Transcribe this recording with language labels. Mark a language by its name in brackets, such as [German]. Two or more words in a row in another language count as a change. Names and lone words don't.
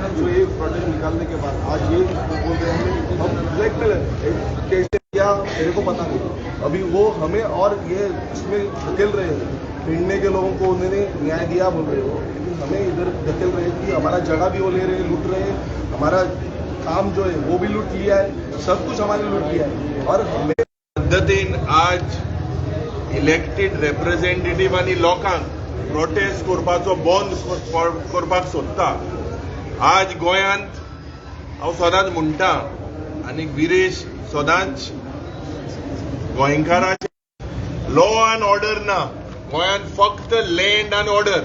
[Hindi] जो ये प्रोटेस्ट निकालने के बाद आज ये बोल रहे हैं हम ब्लैकमेल कैसे क्या मेरे को पता नहीं, अभी वो हमें और ये इसमें धकेल रहे हैं, भिड़ने के लोगों को उन्होंने न्याय दिया बोल रहे हो, लेकिन हमें इधर धकेल रहे हैं कि हमारा जगह भी वो ले रहे हैं, लूट रहे हैं, हमारा काम जो है वो भी लूट लिया है, सब कुछ हमारे लूट लिया है, और हमें [Konkani] पद्धतीन आज [English] elected representative [Konkani] आणि लोकांक प्रोटेस्ट करपाचो बंद करपाक सोदता। आज गोंयांत हांव सदांच म्हणटा आनी विरेश सदांच गोंयकारांचे [English] law and order [Konkani] ना, गोंयांत फक्त [English] land and order.